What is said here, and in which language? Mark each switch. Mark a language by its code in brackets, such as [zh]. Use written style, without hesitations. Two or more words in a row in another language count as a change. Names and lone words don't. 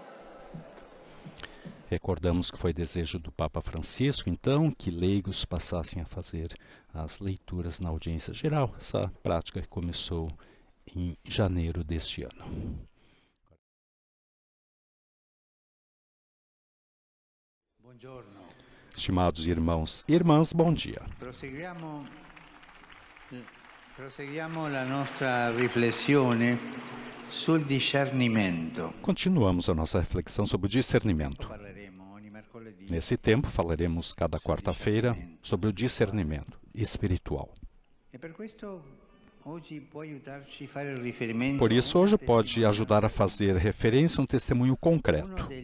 [pt] Recordamos que foi desejo do Papa Francisco, então, que leigos passassem a fazer as leituras na audiência geral, essa prática que começou em janeiro deste ano. Estimados irmãos e irmãs, bom dia. [it] Proseguiamo la nostra riflessione sul discernimento. [pt] Continuamos a nossa reflexão sobre o discernimento. Nesse tempo, falaremos cada quarta-feira sobre o discernimento espiritual. Por isso, hoje pode ajudar a fazer referência a um testemunho concreto.